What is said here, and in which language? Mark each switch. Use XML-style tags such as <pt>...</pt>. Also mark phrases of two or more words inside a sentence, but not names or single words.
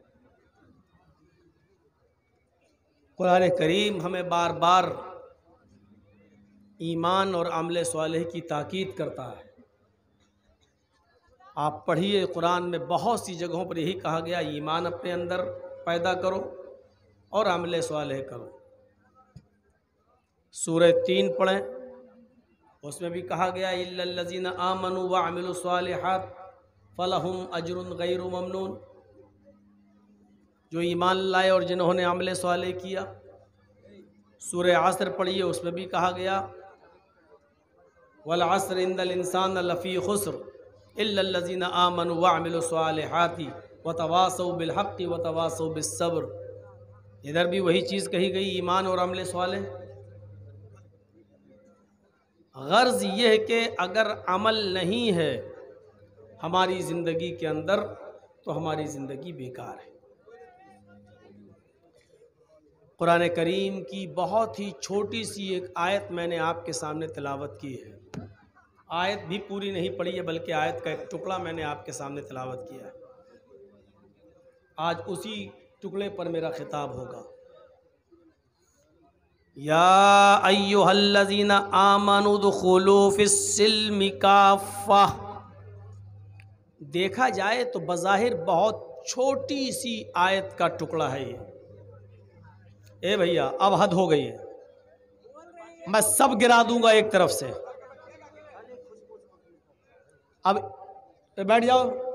<hi>कुरान करीम हमें बार बार ईमान और अमल सालेह की ताकीद करता है। आप पढ़िए, कुरान में बहुत सी जगहों पर यही कहा गया, ईमान अपने अंदर पैदा करो और अमल सालेह करो। सूरह 3 पढ़ें, उसमें भी कहा गया</hi> <ar>إلا الذين آمنوا وعملوا الصالحات فلهم أجر غير ممنون.</ar> <hi>जो ईमान लाए और जिन्होंने अमल सालेह किया। सूरह असर पढ़िए, उसमें भी कहा गया</hi> <ar>والعصر إن الإنسان لفي خسر إلا الذين آمنوا وعملوا الصالحات وتواصوا بالحق وتواصوا بالصبر.</ar> <hi>इधर भी वही चीज़ कही गई, ईमान और अमल सालेह। गर्ज़ ये है कि अगर अमल नहीं है हमारी ज़िंदगी के अंदर तो हमारी ज़िंदगी बेकार है। कुरान करीम की बहुत ही छोटी सी एक आयत मैंने आपके सामने तिलावत की है। आयत भी पूरी नहीं पढ़ी है, बल्कि आयत का एक टुकड़ा मैंने आपके सामने तिलावत किया है। आज उसी टुकड़े पर मेरा खिताब होगा।</hi> <ar>يا أيها الذين آمنوا ادخلوا في السلم كافة.</ar> <hi>देखा जाए तो बज़ाहिर बहुत छोटी सी आयत का टुकड़ा है ये। ए भैया, अब हद हो गई है, मैं सब गिरा दूंगा एक तरफ से। अब बैठ जाओ।</hi>